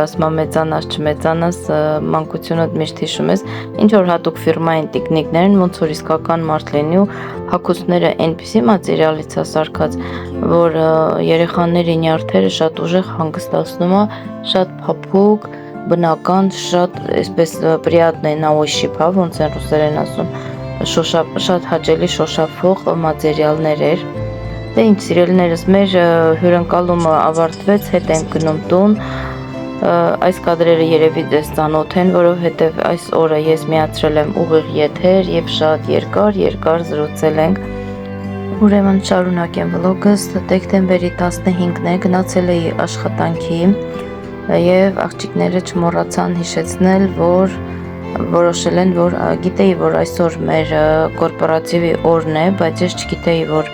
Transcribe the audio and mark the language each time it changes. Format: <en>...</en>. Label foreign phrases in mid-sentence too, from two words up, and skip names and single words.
<hy>ասում եմ մեծանաս չմեծանաս, մանկությունդ միշտ հիշում ես, ինչ որ հատուկ ֆիրմային տիկնիկներն ոնց որ իսկական մարդ լինի ու հագուստները այնպիսի մատերիալից է սարքած, որ երեխաների նյարդերը շատ ուժեղ հանգստացնում է, շատ փափուկ, բնական, շատ այսպես</hy> <ru>приятный на ощупь,</ru> <hy>ոնց են ռուսերեն ասում, շատ հաճելի շոշափող մատերիալներ էր։ Դե ինչ սիրելիներս, մեր հյուրընկալումը ավարտվեց, հետ ենք գնում տուն։ Այս կադրերը երևի դες ծանոթ են, որովհետև այս օրը ես միացրել եմ ուղիղ եթեր եւ շատ երկար զրուցել ենք։ Ուրեմն շարունակեմ վլոգս, դեկտեմբերի 15-ն է, գնացել էի աշխատանքի եւ աղջիկները չմոռացան հիշեցնել, որ որոշել են, որ գիտեի, որ այսօր մեր կորպորատիվի օրն է, բայց ես չգիտեի, որ</hy>